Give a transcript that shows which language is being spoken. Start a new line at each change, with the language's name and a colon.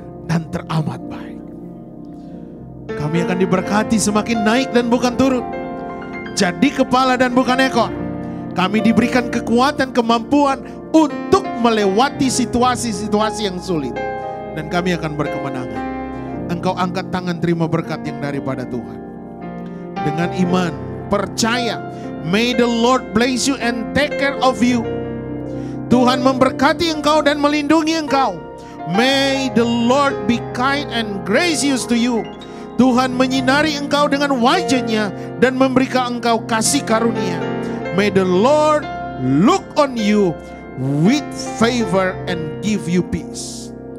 Indonesian: Dan teramat baik. Kami akan diberkati semakin naik dan bukan turun. Jadi kepala dan bukan ekor. Kami diberikan kekuatan, kemampuan untuk melewati situasi-situasi yang sulit. Dan kami akan berkemenangan. Engkau angkat tangan terima berkat yang daripada Tuhan. Dengan iman, percaya.
English: May the Lord bless you and take care of you.
Indonesian: Tuhan memberkati engkau dan melindungi engkau.
English: May the Lord be kind and gracious to you.
Indonesian: Tuhan menyinari engkau dengan wajah-Nya dan memberikan engkau kasih karunia.
English: May the Lord look on you with favor and give you peace.